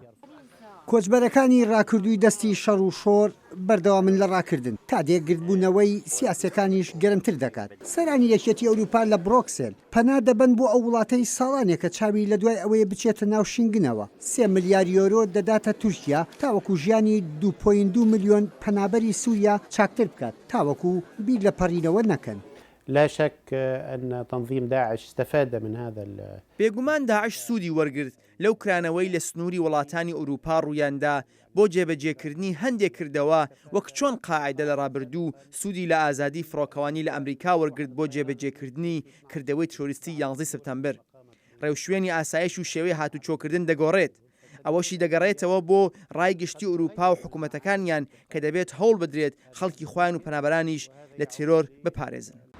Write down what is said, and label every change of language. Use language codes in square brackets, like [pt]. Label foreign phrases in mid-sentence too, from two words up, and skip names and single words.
[ckb] کۆچبەرەکانی ڕاکردووی دەستی شەڕ و شۆر بەردەوامن لە ڕاکردن تا دێگرتبوونەوەی سیاسەکانیش گەرمتر دەکات سەرانی یەکێتی ئەوروپا لە بڕۆکسل پەنا دەبن بۆ ئەو وڵاتەی ساڵانێکە چاوی لە دوای ئەوەیە بچێتە ناو شینگنەوە 3 ملیار یۆرۆ دەداتە تورکیا تاوەکو ژیانی 2.2 ملیۆن پەنابەری سووریا چاکتر بکات تاوەکو بیر لە پەڕینەوە نەکەن. [ar] لا شك أن تنظيم داعش استفاد من هذا [ckb] بێگومان داعش سوودی وەرگرت لەو کرانەوەی لە سنووری وڵاتانی ئەوروپا ڕوویاندا بۆ جێبەجێکردنی هەندێک کردەوە وەک چۆن قاعدە لە ڕابردوو سوودی لە ئازادی فڕۆکەوانی لە ئەمریکا وەرگرت بۆ جێبەجێکردنی کردەوەی تۆریستی 11 سپتەمبەر ڕێوشوێنی ئاسایش و شێوەی هاتوچۆکردن دەگۆڕێت ئەوەشی دەگەڕێتەوە بۆ ڕایگشتی ئەوروپا و حکوومەتەکانیان کە دەبێت هەوڵ بدرێت خەڵکی خۆیان و پەنابەرانیش لە تیرۆر بپارێزن.